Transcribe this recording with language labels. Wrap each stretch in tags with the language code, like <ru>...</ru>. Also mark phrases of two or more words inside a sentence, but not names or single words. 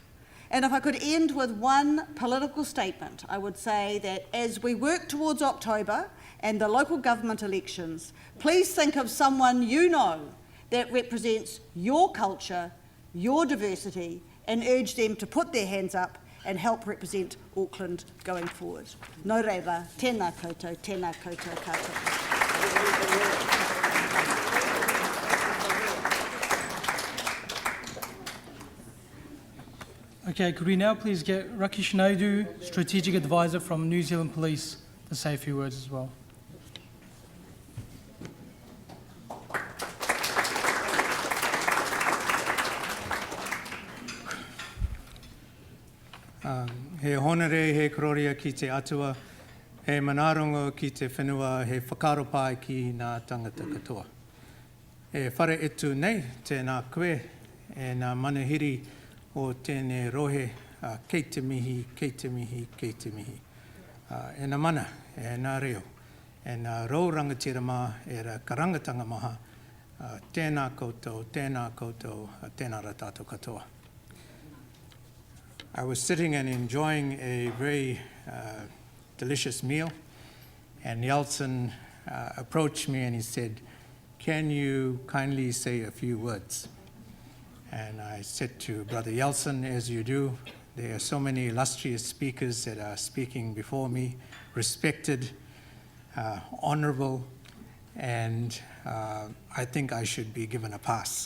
<en>And if I could end with one political statement, I would say that as we work towards October and the local government elections, please think of someone you know that represents your culture, your diversity, and urge them to put their hands up and help represent Auckland going forward.</en> <mi>Nō reira, tēnā koutou katoa.</mi> <en>Okay, could we now please get Rakesh Naidu, Strategic Advisor from New Zealand Police, to say a few words as well.</en> <mi>He honere, he kororia ki te atua, he manarongo ki te whenua, he whakaro pai ki ngā tangata katoa. E whare etu nei, tēnā koe, e ngā manuhiri o tēnei rohe, kei te mihi, kei te mihi, kei te mihi. E nā mana, e nā reo, e nā rau rangatira mā, e ra karangatanga maha, tēnā koutou, tēnā koutou, tēnā ra tātou katoa.</mi> <en>I was sitting and enjoying a very delicious meal, and Yeltsin approached me and he said, can you kindly say a few words? And I said to Brother Yeltsin, as you do, there are so many illustrious speakers that are speaking before me, respected, honorable, and I think I should be given a pass.</en>